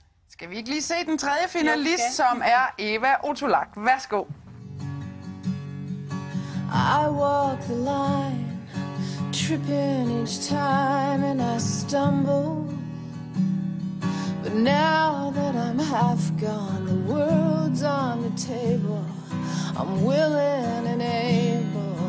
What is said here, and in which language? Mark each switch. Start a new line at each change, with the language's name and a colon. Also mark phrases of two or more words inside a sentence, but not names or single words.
Danish: Skal vi ikke lige se den tredje finalist, som er Eva Ottolak. Værsgo.
English: I walk the line, tripping each time and I stumble. But now that I'm half gone, the world's on the table. I'm willing and able.